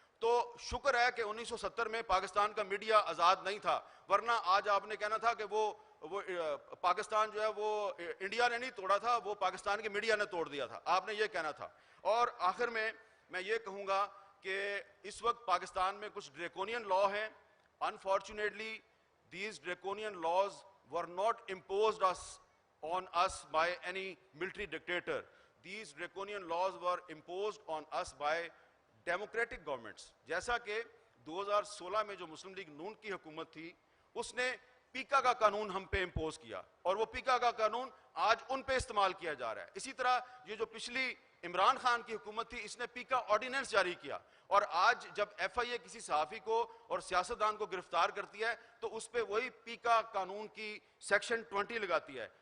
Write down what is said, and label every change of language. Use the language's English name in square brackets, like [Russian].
[Urdu] تو شکر ہے کہ 1970 میں پاکستان کا میڈیا آزاد نہیں تھا, ورنہ آج آپ نے کہنا تھا کہ وہ پاکستان جو ہے وہ انڈیا نے نہیں توڑا تھا, وہ پاکستان کے میڈیا نے توڑ دیا تھا, آپ نے یہ کہنا تھا. اور آخر میں یہ کہوں گا کہ اس وقت پاکستان میں کچھ ڈریکونین لا ہیں. [English] Unfortunately, these draconian laws were not imposed on us by any military dictator. These draconian laws were imposed on us by democratic governments. [Urdu] جیسا کہ 2016 میں جو مسلم لیگ نون کی حکومت تھی اس نے پیکا کا قانون ہم پہ امپوز کیا اور وہ پیکا کا قانون آج ان پہ استعمال کیا جا رہا ہے. اسی طرح یہ جو پچھلی عمران خان کی حکومت تھی اس نے پیکا آرڈیننس جاری کیا, اور آج جب FIA کسی صحافی کو اور سیاستدان کو گرفتار کرتی ہے تو اس پہ وہی پیکا قانون کی سیکشن 20 لگاتی ہے.